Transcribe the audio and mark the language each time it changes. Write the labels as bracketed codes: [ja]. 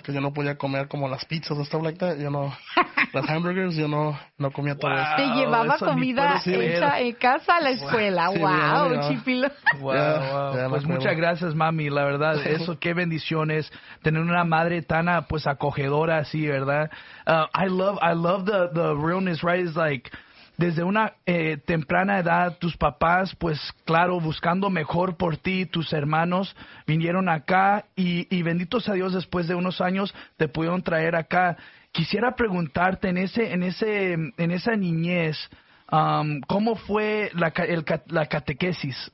[es] Que yo no podía comer como las pizzas o stuff like that. Yo no... las hamburgers, yo no comía todo eso. Te llevaba eso comida hecha en casa a la escuela. Chipilo. Pues, muchas gracias, mami. La verdad, eso, qué bendición es tener una madre tan, pues, acogedora así, ¿verdad? [en] I love the realness, right? It's like... [es] desde una temprana edad, tus papás, pues claro, buscando mejor por ti, tus hermanos, vinieron acá y bendito sea Dios, después de unos años te pudieron traer acá. Quisiera preguntarte, en esa niñez, ¿cómo fue la catequesis?